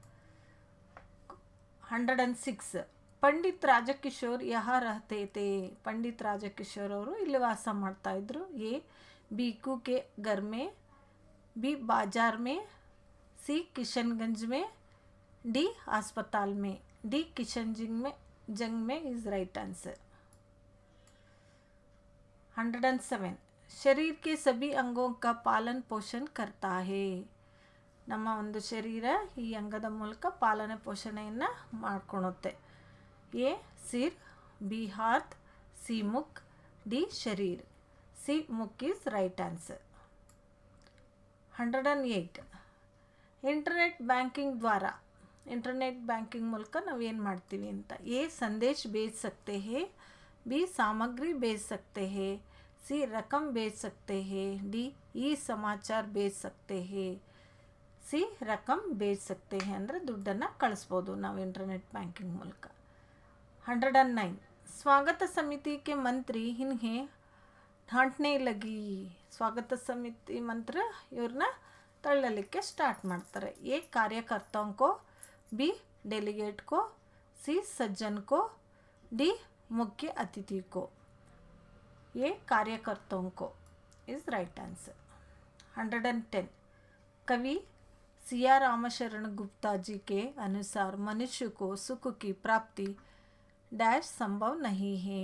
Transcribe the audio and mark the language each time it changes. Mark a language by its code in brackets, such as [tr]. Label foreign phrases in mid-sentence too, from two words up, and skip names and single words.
[hi] 106. पंडित राजकिशोर यहाँ रहते थे. [kn] पंडित राजकिशोर ಅವರು ಇಲ್ಲಿ ವಾಸ ಮಾಡ್ತಾ ಇದ್ರು. [hi] ಎ बीकू के घर में, बी बाजार में, सी किशनगंज में, डी अस्पताल में, डी किशनजंग में [en] is right answer. [hi] 107. शरीर के सभी अंगों का पालन पोषण करता है. [kn] ನಮ್ಮ ಒಂದು ಶರೀರ ಈ ಅಂಗದ ಮೂಲಕ ಪಾಲನೆ ಪೋಷಣೆಯನ್ನು ಮಾಡ್ಕೊಳುತ್ತೆ. [hi] ए सिर, बी हाथ, सी मुख, डी शरीर. [en] C ಮುಖ್ is right answer. 108. internet banking [kn] ಮೂಲಕ ನಾವೇನು ಮಾಡ್ತೀವಿ ಅಂತ. [hi] ಎ ಸಂದೇಶ भेज सकते हैं, बी सामग्री भेज सकते हैं, सी रकम भेज सकते हैं, डी ई समाचार भेज सकते हैं, सी रकम भेज सकते हैं [kn] ಅಂದರೆ ದುಡ್ಡನ್ನು ಕಳಿಸ್ಬೋದು ನಾವು [en] internet banking [kn] ಮೂಲಕ. [hi] 109. स्वागत समिति के मंत्री इन्हें डांटने लगी. स्वागत समिति मंत्र [kn] ಇವ್ರನ್ನ ತಳ್ಳಲಿಕ್ಕೆ ಸ್ಟಾರ್ಟ್ ಮಾಡ್ತಾರೆ. [hi] ಎ कार्यकर्ताओं को, बी डेलीगेट को, सी सज्जन को, डी मुख्य अतिथि को. ये कार्यकर्ताओं को [en] is right answer. [hi] 110. कवि सिया रामशरण गुप्ता जी के अनुसार मनुष्य को सुख की प्राप्ति डैश संभव नहीं है.